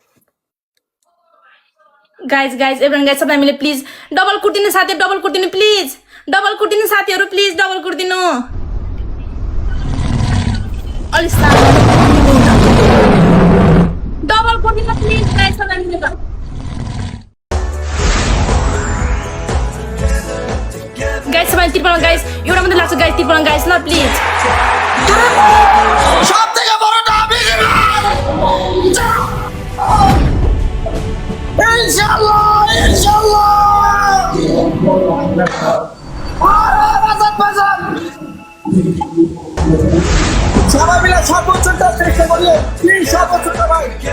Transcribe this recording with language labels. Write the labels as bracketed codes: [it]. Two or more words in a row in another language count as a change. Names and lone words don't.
[en] guys everyone guys [ne] सबै हामीले [en] please double [ne] कुटिदिनु साथीहरू डबल कुटिदिनु [en] please double [ne] कुटिदिनु साथीहरू [en] please double [ne] कुटिदिनु अलिक डबल कुटिदिनु [en] please guys [ne] सबै मिलेर गाइज सबै त्रिपन्न गाइज एउटा मात्रै लाग्छ गाइज त्रिपन्न गाइज ल प्लिज [bn] সবথেকে বড় দাবি ইনশাআল্লাহ আরে বাজান বাজান সবাই মিলে সর্বোচ্চটা চেষ্টা করি প্লিজ সর্বোচ্চটা ভাই